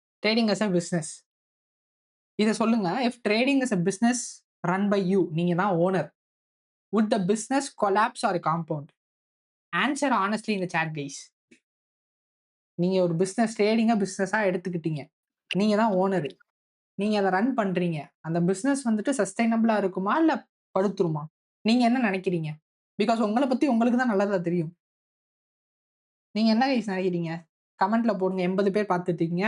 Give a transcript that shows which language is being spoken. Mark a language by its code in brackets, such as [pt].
[en] Trading as a business. [ta] இத சொல்லுங்க. [en] if trading is a business run by you, [ta] நீங்க தான் owner. [en] would the business collapse or compound? Answer honestly in the chat guys. [ta] நீங்க ஒரு business ட்ரேடிங்கா பிசினஸா எடுத்துக்கிட்டீங்க. நீங்க தான் ஓனர். நீங்க அதை ரன் பண்றீங்க. அந்த பிசினஸ் வந்துட்டு சஸ்டைனபிளா இருக்குமா இல்ல படுத்துருமா? நீங்க என்ன நினைக்கிறீங்க? [en] because [ta] உங்களை பத்தி உங்களுக்கு தான் நல்லதா தெரியும். நீங்க என்ன கைஸ் நினைக்கிறீங்க? கமெண்ட்ல போடுங்க. 80 பேர் பார்த்துட்டு இருக்கீங்க.